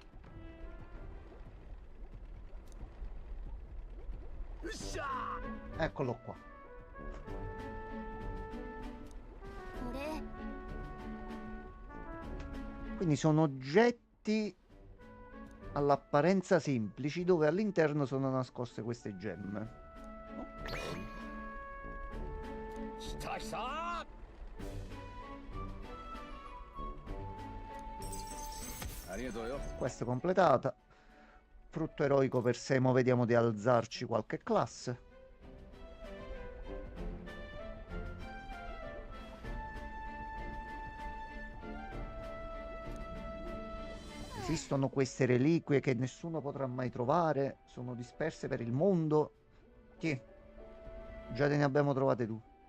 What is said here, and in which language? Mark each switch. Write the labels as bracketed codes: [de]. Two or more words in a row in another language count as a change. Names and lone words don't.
[it] Eccolo qua. [ja] これ [it] Quindi sono oggetti all'apparenza semplici dove all'interno sono nascoste queste gemme. Ok. [ja] たきさありがとうよ [it] Questa è completata. Frutto eroico per Semo, vediamo di alzarci qualche classe. Esistono queste reliquie che nessuno potrà mai trovare, sono disperse per il mondo. Chi? Già te ne abbiamo trovate tu.